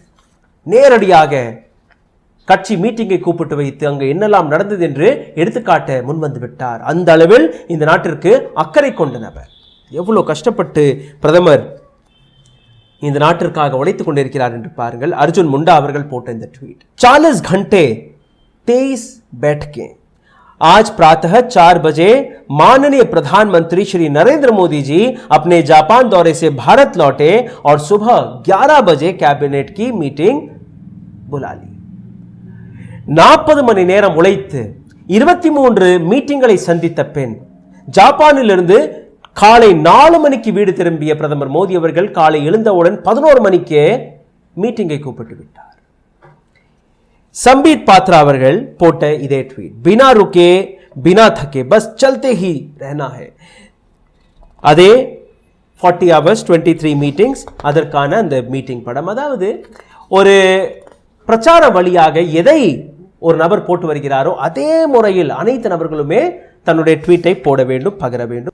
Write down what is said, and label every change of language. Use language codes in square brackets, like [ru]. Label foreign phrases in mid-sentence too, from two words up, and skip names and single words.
[ta] நேரடியாக கட்சி மீட்டிங்கை கூப்பிட்டு வைத்து அங்கு என்னெல்லாம் நடந்தது என்று எடுத்துக்காட்ட முன்வந்து விட்டார். அந்த அளவில் இந்த நாட்டிற்கு அக்கறை கொண்ட நபர். எவ்வளவு கஷ்டப்பட்டு பிரதமர் இந்த நாட்டிற்காக உழைத்துக் கொண்டிருக்கிறார் என்று பாருங்கள். அர்ஜுன் முண்டா அவர்கள் போட்ட இந்த ட்வீட். [hi] 40 घंटे 23 बैठकें। आज प्रातः 4 बजे माननीय प्रधानमंत्री श्री नरेंद्र मोदी जी अपने जापान दौरे से भारत लौटे और सुबह 11 बजे कैबिनेट की मीटिंग बुला ली. [ta] 40 மணி நேரம் உழைத்து 23 மீட்டிங்களை சந்தித்த பின் ஜப்பானிலிருந்து காலை 4 மணிக்கு வீடு திரும்பிய பிரதமர் மோடி அவர்கள் காலை எழுந்தவுடன் 11 மணிக்கு மீட்டிங்கை கூப்பிட்டு விட்டார். संबित पात्रा அவர்கள் போட்ட இதே ட்வீட். [hi] बिना रुके बिना थके बस चलते ही रहना है. [ta] அதே 40 hours 23 மீட்டிங்ஸ், அதற்கான அந்த மீட்டிங் படம். அதாவது ஒரு பிரச்சார வழியாக எதை ஒரு நபர் போட்டு வருகிறாரோ அதே முறையில் அனைத்து நபர்களுமே தன்னுடைய ட்வீட்டை போட வேண்டும், பகிர வேண்டும்.